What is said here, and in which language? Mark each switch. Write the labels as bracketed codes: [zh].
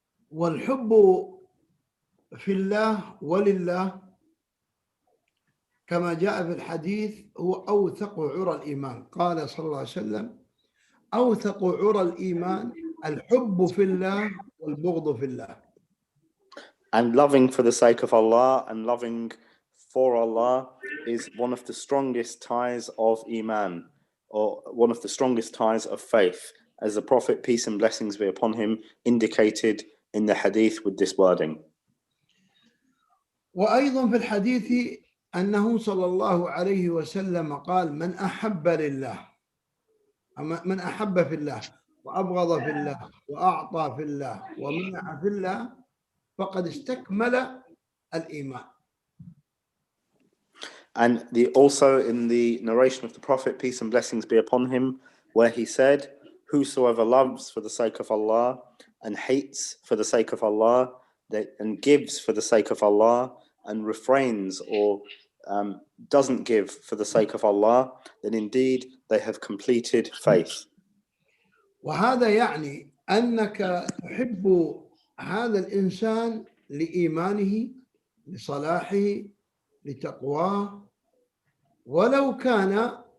[ar] والحب في الله ولله كما جاء في الحديث هو أوثق عرى الإيمان. قال صلى الله عليه وسلم: أوثق عرى الإيمان الحب في الله والبغض في الله. [en] And loving for the sake of Allah and loving for Allah is one of the strongest ties of Iman, or one of the strongest ties of faith, as the Prophet, peace and blessings be upon him, indicated in the hadith with this wording. [ar] وأيضا في الحديث أنه صلى الله عليه وسلم قال: من أحب لله، من أحب في الله وأبغض في الله وأعطى في الله ومنع في الله فقد استكمل الإيمان. [en] And also in the narration of the Prophet, peace and blessings be upon him, where he said, whosoever loves for the sake of Allah and hates for the sake of Allah, and gives for the sake of Allah, and refrains or doesn't give for the sake of Allah, then indeed they have completed faith. [ar] وهذا يعني أنك تحب هذا الإنسان لإيمانه، لصلاحه، لتقواه، ولو كان